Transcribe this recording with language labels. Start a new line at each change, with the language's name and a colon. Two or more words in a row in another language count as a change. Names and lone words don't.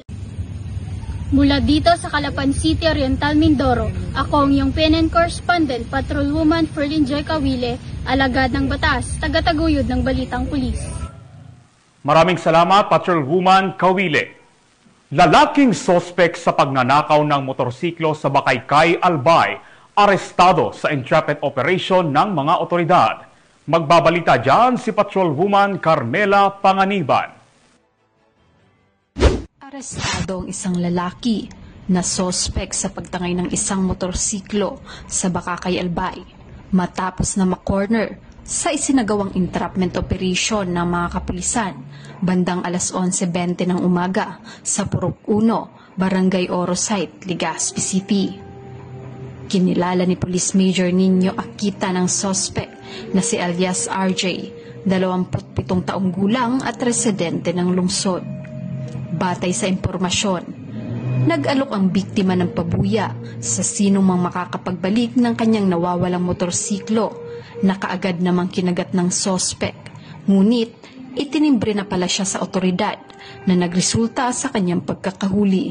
Filipino: Mula dito sa Calapan City, Oriental, Mindoro, ako ang iyong PNN correspondent, Patrolwoman Ferlin Joy Kawile, alagad ng batas, tagataguyod ng Balitang Pulis. Maraming salamat, Patrolwoman Kawile. Lalaking sospek sa pagnanakaw ng motorsiklo sa Bakaykay, Albay, arestado sa
English: entrapment operation
Filipino: ng mga otoridad. Magbabalita dyan si Patrolwoman Carmela Panganiban. Arestado ang isang lalaki na sospek sa pagtangay ng isang motorsiklo sa Bakakay, Albay matapos na makorner sa isinagawang
English: entrapment operation
Filipino: ng mga kapulisan bandang alas 11:20 ng umaga sa Purok 1, Barangay Oro Site, Legazpi City. Kinilala ni Police Major Nino Akita ng sospek na si alias RJ, 27 taong gulang at residente ng lungsod. Batay sa impormasyon, nag-alok ang biktima ng pabuya sa sinong mang makakapagbalik ng kanyang nawawalang motorsiklo na kaagad namang kinagat ng sospek. Ngunit itinimbre na pala siya sa otoridad na nagresulta sa kanyang pagkakahuli.